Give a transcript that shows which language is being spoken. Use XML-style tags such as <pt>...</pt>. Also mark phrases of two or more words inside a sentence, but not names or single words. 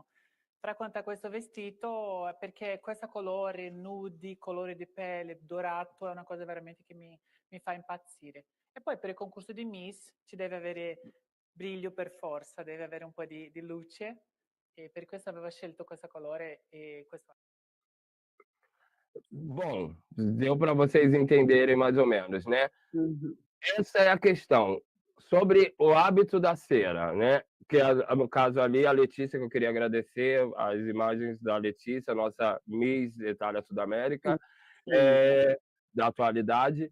<it>Fra quanto a questo vestito, perché questo colore nudi, colore di pelle, dorato, è una cosa veramente che mi fa impazzire. E poi per il concorso di Miss ci deve avere brillo per forza, deve avere un po' di luce, e per questo avevo scelto questo colore e questo.</it> <pt>Bom, deu para vocês entenderem mais ou menos, né? Uhum. Essa é a questão. Sobre o hábito da cera, né? Que no caso ali, a Letícia, que eu queria agradecer, as imagens da Letícia, nossa Miss Itália Sudamérica, da atualidade.</pt>